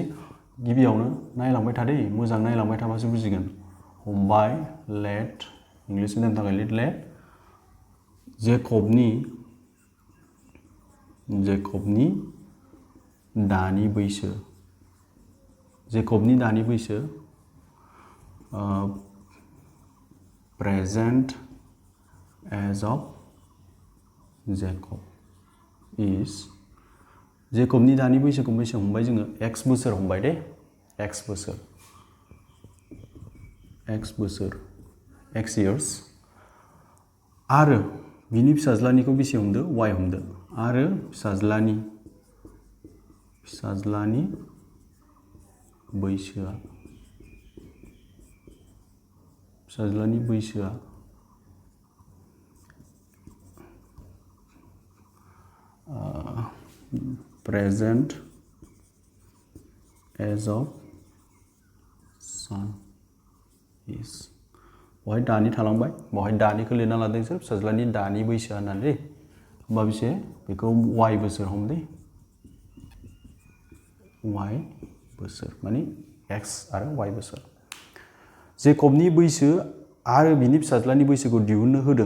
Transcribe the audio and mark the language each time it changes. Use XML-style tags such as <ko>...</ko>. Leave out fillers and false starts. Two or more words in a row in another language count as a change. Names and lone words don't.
<brx>गिबियावनो नायलांबाय थादे, मोजां नायलांबाय थाबासो बुजिगोन। हमबाय, लेट, इंलिसनि दोननो थाखाय लेट, जेकबनि दानि बैसो, जेकबनि दानि बैसो,</brx> <en>present age of Jacob is,</en> <brx>जेकबनि दानि बैसोखौ बेसे हमबाय जोङो? x बोसोर हमबाय दे, x बोसोर, x years, आरो बिनि फिसाज्लानिखौ बेसे हमदो? y हमदो, आरो फिसाज्लानि बैसोआ,</brx> <en>present age of son is,</en> <brx>बहाय दानि थालांबाय, बहाय दानिखौ लिरना लादों सोर? फिसाज्लानि दानि बैसोआ होननानै दे। होमबा बेसे? बेखौ y बोसोर हमदे, y बोसोर माने x आरो y बोसोर। जेकबनि बैसो आरो बिनि फिसाज्लानि बैसोखौ दिहुननो होदों।</brx>